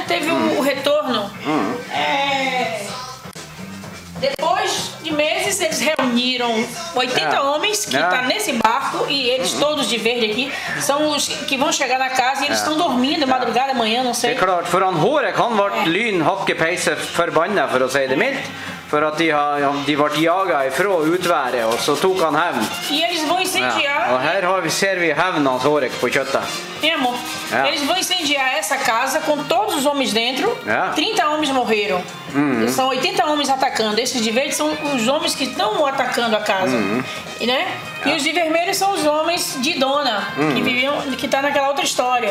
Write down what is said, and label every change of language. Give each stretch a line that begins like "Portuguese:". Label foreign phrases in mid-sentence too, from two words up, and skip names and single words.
Portuguese: Teve o retorno. Depois de meses eles reuniram 80 homens que estão nesse barco, e eles todos de verde aqui são os que vão chegar na casa e eles estão dormindo madrugada, amanhã, não sei.
Norwegian: Det er klart, for han Hårek han ble lynhakkepeise forbannet, for å si det mildt. For at de ble jaget ifra utværet, og så tok han hevn.
Portuguese: E eles vão incendiar.
Norwegian: Og her ser vi hevn hans Hårek på kjøttet.
Portuguese: Amor, eles vão incendiar essa casa com todos os homens dentro. 30 homens morreram. São 80 homens atacando. Esses de verde são os homens que estão atacando a casa. Né? E os de vermelho são os homens de Dona, que está naquela outra história.